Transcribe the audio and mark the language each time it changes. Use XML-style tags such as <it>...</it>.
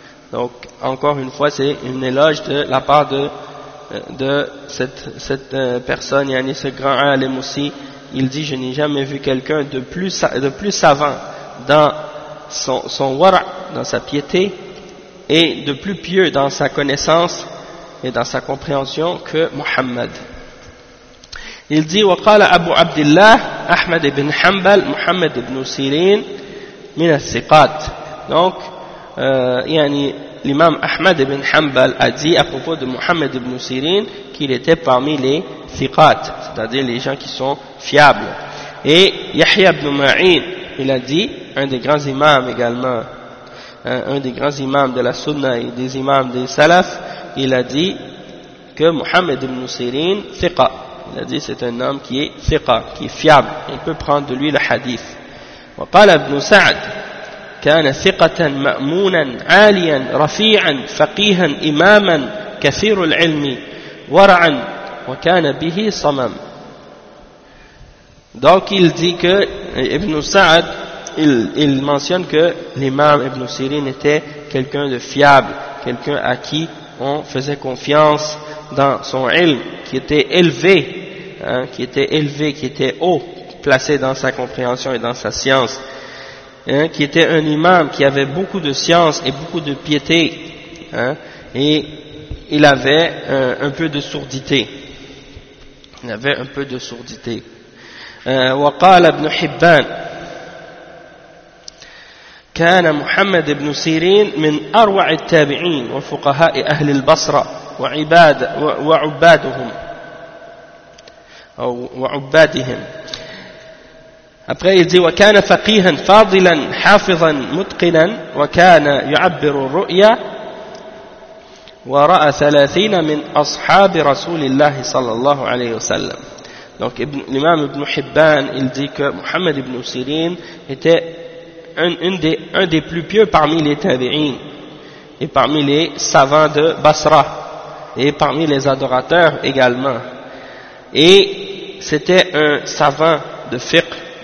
<fr>Donc encore une fois, c'est une éloge de la part de cette personne, yani ce grand alim aussi. Il dit, je n'ai jamais vu quelqu'un de plus savant dans son wara, dans sa piété, et de plus pieux dans sa connaissance et dans sa compréhension que Muhammad. Il dit,</fr> <ar>وقال ابو عبد الله احمد بن حنبل محمد بن سيرين من الثقات.</ar> <fr>Donc yani l'imam Ahmad ibn Hanbal a dit à propos de Muhammad ibn Sirin qu'il était parmi les thiqat, c'est-à-dire les gens qui sont fiables. Et Yahya ibn Ma'in, il a dit, un des grands imams également, un des grands imams de la sunna et des imams des salaf, il a dit que Muhammad ibn Sirin thiqa, il a dit c'est un homme qui est thiqa, qui est fiable, on peut prendre de lui le hadith.</fr> <ar>وقال ابن سعد كان ثقة مأمونا عاليا رفيعا فقيها إماما كثير العلم ورعا وكان به صمم.</ar> <fr>Donc il dit que Ibn Sa'd, il mentionne que l'imam Ibn Sirin était quelqu'un de fiable, quelqu'un à qui on faisait confiance dans son ilm, qui était élevé, qui était élevé, qui était haut placé dans sa compréhension et dans sa science, qui était un imam qui avait beaucoup de science et beaucoup de piété, et il avait un peu de sourdité. Il avait un peu de sourdité.</fr> <ar>وقال ابن حبان كان محمد بن سيرين من أروع التابعين وفقهاء أهل البصرة وعبادهم.</ar> <fr>Après il dit</fr> <ar>وكان فقيها فاضلا حافظا متقنا وكان يعبر الرؤيا ورأى 30 من أصحاب رسول الله صلى الله عليه وسلم.</ar> <fr>Donc l'imam Ibn Hibban, il dit que Muhammad ibn Sirin était un des plus pieux parmi les tabi'in et parmi les savants de Basra et parmi les adorateurs également, et c'était un savant de fiqh.</fr>